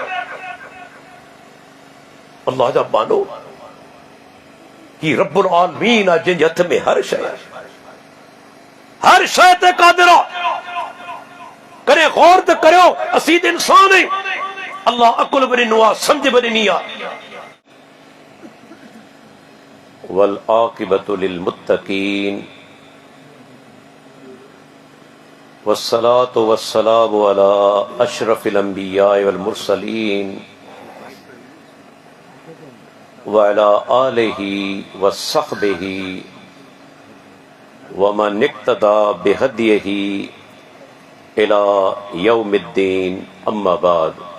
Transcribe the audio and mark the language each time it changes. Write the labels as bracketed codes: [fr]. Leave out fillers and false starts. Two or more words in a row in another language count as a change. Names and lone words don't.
[sd] अल्लाह जा बानो ही [ar] رب العالمين [sd] आहे, जंहिंजे हथ में हर शइ आहे, हर शइ ते क़ादिर आहे। करे गौर त करियो, असीं त इंसान आहियूं। अल्लाह अकुल बि ॾिनो आहे, सम्झ बि ॾिनी आहे। [ar] والعاقبة للمتقين والصلاة والسلام على أشرف الأنبياء والمرسلين وعلى آله وصحبه ومن اقتدى بهديه إلى يوم الدين أما بعد.